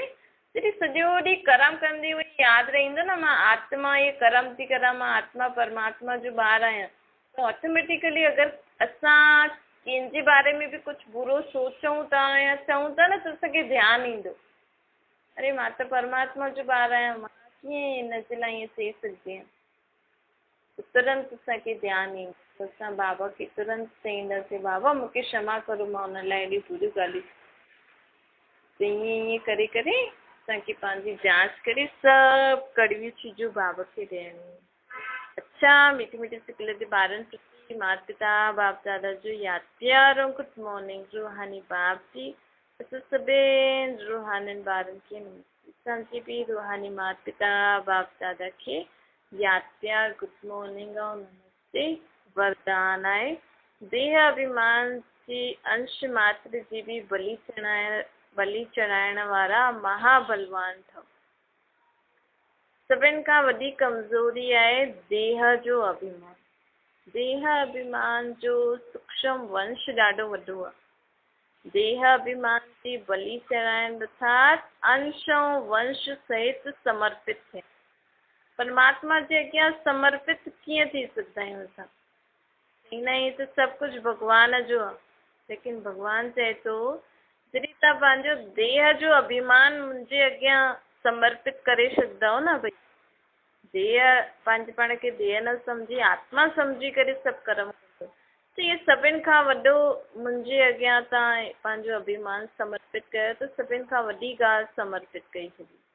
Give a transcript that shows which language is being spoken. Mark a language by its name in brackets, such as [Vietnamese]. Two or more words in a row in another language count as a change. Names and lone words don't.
[Sindhi] जॾहिं सॼो ॾींहुं कर्म कंदी हुई यादि रहंदो न मां आत्मा ये कर्म थी करां, मां आत्मा परमात्मा जो ॿार आहियां, त ऑटोमेटिकली अगरि असां कंहिंजे बारे में बि कुझु बुरो सोचूं था या चऊं था न त असांखे ध्यानु ईंदो, अरे मां त परमात्मा जो ॿार आहियां, मां कीअं हिन जे लाइ ईअं चई सघंदी आहियां। तुरंत असांखे ध्यानु ईंदो, असां बाबा खे तुरंत चईंदासीं बाबा मूंखे क्षमा करो, मां हुन लाइ एॾी बुरियूं ॻाल्हियूं। त ईअं करे करे असांखे पंहिंजी जांच करे सभु कड़वियूं चीजूं बाबा खे ॾियणियूं। अच्छा मीठी मीठी सिकल जे ॿारनि प्रति माता पिता बाप दादा जो यादि प्यारो [English] good morning [Sindhi] रूहानी बाप जी। असां सभिनि रूहानियुनि ॿारनि खे असांजी बि रूहानी माता पिता बाप दादा खे यादि प्यार [English] good morning [Sindhi] ऐं नमस्ते वरदान आहे। देह अभिमान जी अंश मात्र जी भी बलि चढ़ाइण वारा महाबलवान अथव। सभिनि खां वॾी कमज़ोरी आहे देह जो अभिमान। देह अभिमान जो सूक्ष्म वंश ॾाढो वॾो आहे। देह अभिमान जी बलि चढ़ाइण अर्थात अंश ऐं वंश सहित समर्पित थिए। परमात्मा जे अॻियां समर्पित कीअं थी सघंदा आहियूं असां? हिन ई त सभु कुझु भॻवान जो आहे। लेकिन भॻवान चए थो जॾहिं तव्हां पंहिंजो देह जो अभिमान मुंहिंजे अॻियां समर्पित करे छॾंदव न भई, देह पंहिंजे पाण खे देह न सम्झी आत्मा सम्झी करे सभु कर्म कंदो, त इहे सभिनि खां वॾो मुंहिंजे अॻियां तव्हां पंहिंजो अभिमान समर्पित कयो त सभिनि खां वॾी ॻाल्हि समर्पित कई छॾी।